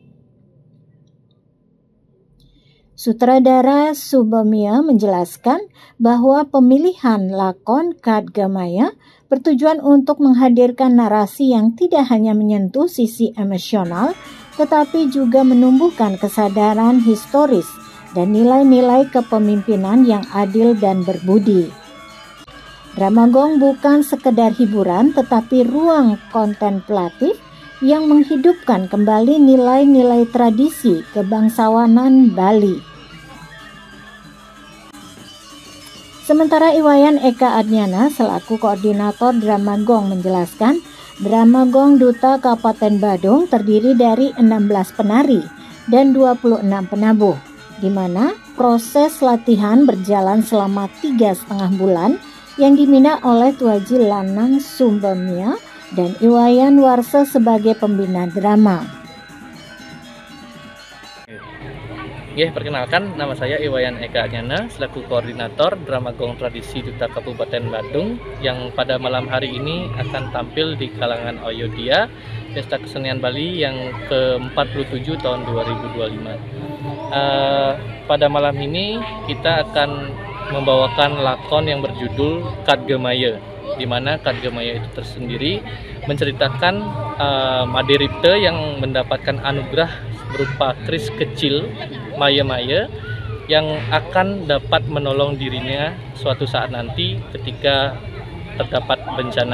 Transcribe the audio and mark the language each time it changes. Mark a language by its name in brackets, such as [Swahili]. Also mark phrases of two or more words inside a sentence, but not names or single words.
[Indonesian] Sutradara Subemia menjelaskan bahwa pemilihan lakon Kadgemaya bertujuan untuk menghadirkan narasi yang tidak hanya menyentuh sisi emosional, tetapi juga menumbuhkan kesadaran historis dan nilai-nilai kepemimpinan yang adil dan berbudi. Drama gong bukan sekedar hiburan, tetapi ruang kontemplatif yang menghidupkan kembali nilai-nilai tradisi kebangsawanan Bali. Sementara Iwayan Eka Adnyana selaku koordinator drama gong menjelaskan, drama gong Duta Kabupaten Badung terdiri dari 16 penari dan 26 penabuh, di mana proses latihan berjalan selama 3,5 bulan yang dibina oleh Tuaji Lanang Subemia dan Iwayan Warsa sebagai pembina drama. Perkenalkan, nama saya Iwayan Eka Adnyana selaku koordinator drama gong tradisi Duta Kabupaten Badung yang pada malam hari ini akan tampil di kalangan Oyodya Pesta Kesenian Bali yang ke-47 tahun 2025. Pada malam ini kita akan membawakan lakon yang berjudul Kadgemaya, di mana Kadgemaya itu tersendiri menceritakan Madiripta yang mendapatkan anugerah berupa keris kecil Maya-Maya yang akan dapat menolong dirinya suatu saat nanti ketika terdapat bencana.